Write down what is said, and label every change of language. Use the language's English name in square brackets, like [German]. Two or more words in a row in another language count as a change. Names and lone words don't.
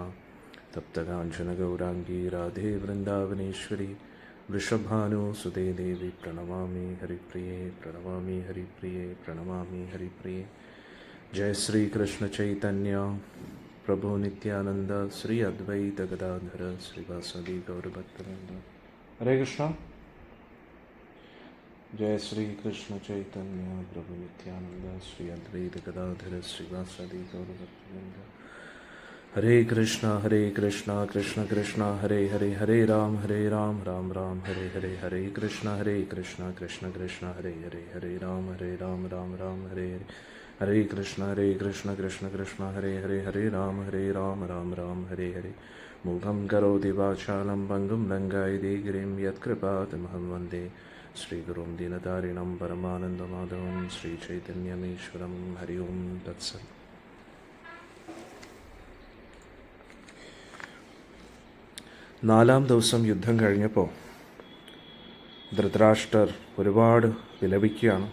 [Sanskrit] തപ്തകാഞ്ചനഗൗരാംഗീ രാധേ വൃന്ദാവനേശ്വരി വൃഷഭാനുസുതേ ദേവി പ്രണമാമി ഹരിപ്രിയേ പ്രണമാമി ഹരിപ്രിയേ പ്രണമാമി ഹരിപ്രിയേ. ജയ ശ്രീകൃഷ്ണ ചൈതന്യ പ്രഭു നിത്യാനന്ദ ശ്രീ അദ്വൈത ഗദാധര ശ്രീവാസദി ഗൗരഭക്തവൃന്ദ. ഹരേ കൃഷ്ണ. जय श्री कृष्ण चैतन्य प्रभु नित्यानंद श्री अद्वैत गदाधर श्रीवासदि गौरभक्तवृंद. ഹരേ കൃഷ്ണ കൃഷ്ണ കൃഷ്ണ ഹരേ ഹരേ, ഹരേ രാം രാം രാം ഹരേ ഹരേ, ഹരേ കൃഷ്ണ കൃഷ്ണ കൃഷ്ണ ഹരേ ഹരേ, ഹരേ രാം രാം രാം ഹരേ ഹരേ, ഹരേ കൃഷ്ണ കൃഷ്ണ കൃഷ്ണ ഹരേ ഹരേ, ഹരേ രാം രാം രാം ഹരേ ഹരേ. മൂകം കരോതി വാചാലം പങ്കും ലങ്കായതേ ഗിരിം യത്കൃപാതമഹം വന്ദേ ശ്രീഗുരും ദീനതാരിണം പരമാനന്ദമാധവം ശ്രീചൈതന്യമീശ്വരം. ഹരി ഓം തത്സത്. [Malayalam] നാലാം ദിവസം യുദ്ധം കഴിഞ്ഞപ്പോൾ ധൃതരാഷ്ട്രർ ഒരുപാട് വിലപിക്കുകയാണ്.